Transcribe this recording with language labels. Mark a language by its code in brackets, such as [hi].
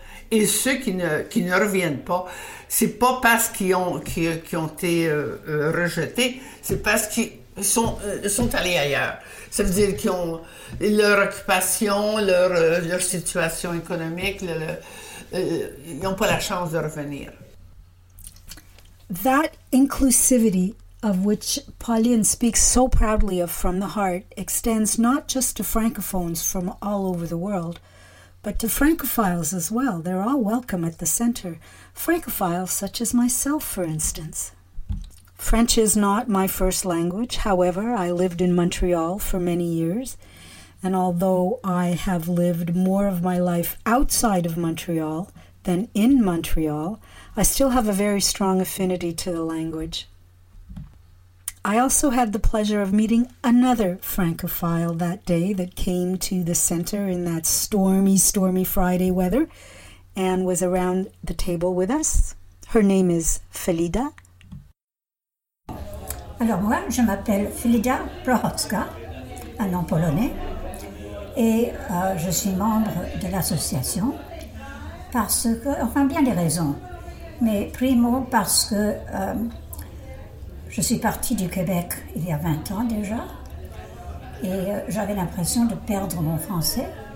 [fr] Et ceux qui ne reviennent pas, c'est pas parce qu'ils ont été rejetés, c'est parce qu'ils sont allés ailleurs. Ça veut dire qu'ils ont leur occupation, leur situation économique, ils n'ont pas la chance de revenir. [en] That inclusivity of which Pauline speaks so proudly of from the heart extends not just to francophones from all over the world, but to francophiles as well. They're all welcome at the center. Francophiles such as myself, for instance. French is not my first language. However, I lived in Montreal for many years. And although I have lived more of my life outside of Montreal than in Montreal, I still have a very strong affinity to the language. I also had the pleasure of meeting another francophile that day that came to the center in that stormy, stormy Friday weather and was around the table with us. Her name is Felida. [fr] Alors moi, je m'appelle Felida Prohotska, un nom polonais, et je suis membre de l'association parce que, enfin bien des raisons, mais primo parce que je suis partie du Québec il y a 20 ans déjà et j'avais l'impression de perdre mon français.